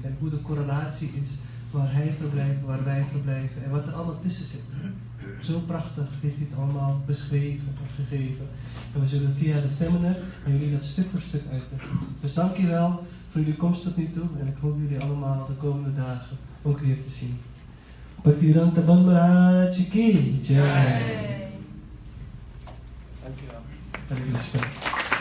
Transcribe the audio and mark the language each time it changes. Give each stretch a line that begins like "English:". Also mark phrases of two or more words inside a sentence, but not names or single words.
Dutch: En hoe de correlatie is waar hij verblijft, waar wij verblijven en wat er allemaal tussen zit. Zo prachtig heeft hij het allemaal beschreven en gegeven. En we zullen via de seminar aan jullie dat stuk voor stuk uitleggen. Dus dankjewel voor jullie komst tot nu toe. En ik hoop jullie allemaal de komende dagen ook weer te zien.
Hindi: Bhaktivedanta Bandh Maharaj ki jai.
Dutch: Dankjewel. Hare Krishna.